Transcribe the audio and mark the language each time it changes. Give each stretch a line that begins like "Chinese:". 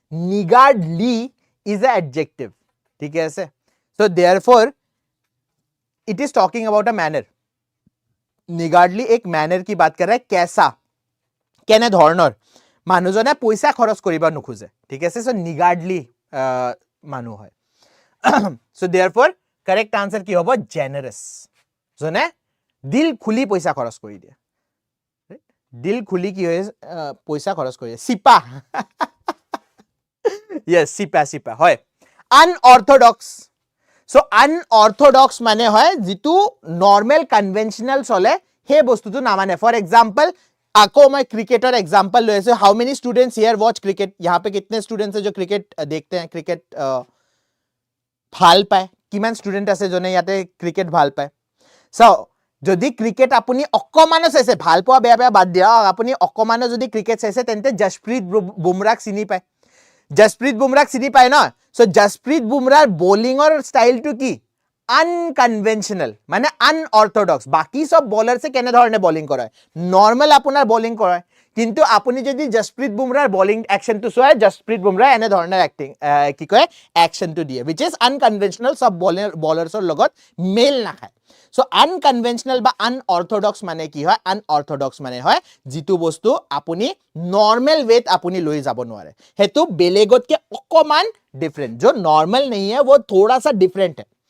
English: Niggardly is an adjective.
Hindi: ठीक है ऐसे.
English: So therefore it is talking about a manner.
Hindi: Niggardly एक manner की बात कर रहा है.
Assamese: कैसा, কেনে ধৰণৰ মানুহজনে পইচা খৰচ কৰিব নোখোজে. ঠিক আছে, so niggardly মানুহ হয়.
English: So therefore correct answer
Assamese: কি হ'ব? generous. জনে দিল খুলি পইচা খৰচ কৰি দিয়ে. দিল খুলি কি হয়? পইচা খৰচ কৰি দিয়ে. সিপা. yes, সিপা, সিপা হয়. আনঅৰ্থডক্স. সো আনঅৰ্থডক্স মানে হয় যিটো নৰ্মেল কনভেনশনাল চলে সেই বস্তুটো নামানে.
Hindi: ফৰ এক্সাম্পল, আকৌ मैं क्रिकेटर एग्जांपल ले ऐसे.
English: How many students here watch cricket?
Hindi: यहाँ पे कितने स्टूडेंट्स हैं जो क्रिकेट देखते हैं, क्रिकेट
Assamese: ভাল পায়? কিমান স্টুডেন্ট আছে যোনে ইয়াতে ক্রিকেট ভাল পায়? সো যদি ক্রিকেট আপুনি অকমানো চাইছে, ভাল পোৱা বেয়া বেয়া বাদ দিয়া, আপুনি অকমানো যদি ক্রিকেট চাইছে তেন্তে জসপ্ৰীত বুমৰাক চিনি পায়. জসপ্ৰীত বুমৰাক চিনি পায় ন? সো জসপ্ৰীত বুমৰাৰ বোলিঙৰ ষ্টাইলটো কি? আনকনভেনশনাল মানে আনঅৰ্থডক্স বাকি সব বলাৰছে কেনে ধৰণে বলিং কৰে নৰ্মেল আপোনাৰ বলিং কৰে কিন্তু আপুনি যদি জসপ্ৰীত বুমৰাৰ বলিং একশনটো চোৱা জসপ্ৰীত বুমৰা এনে ধৰণৰ এক্টিং কি কয় একশনটো দিয়ে
English: which is unconventional
Assamese: সব বলাৰছৰ লগত মেল নাখায় সো আনকনভেনশনাল বা আনঅৰ্থডক্স মানে কি হয় আনঅৰ্থডক্স মানে হয় যিটো বস্তু আপুনি নৰ্মেল ৱেত আপুনি লৈ যাব নোৱাৰে হেতু বেলেগতকে অকমান ডিফাৰেন্ট
Hindi: जो नॉर्मल नहीं है वो थोड़ा सा डिफरेंट है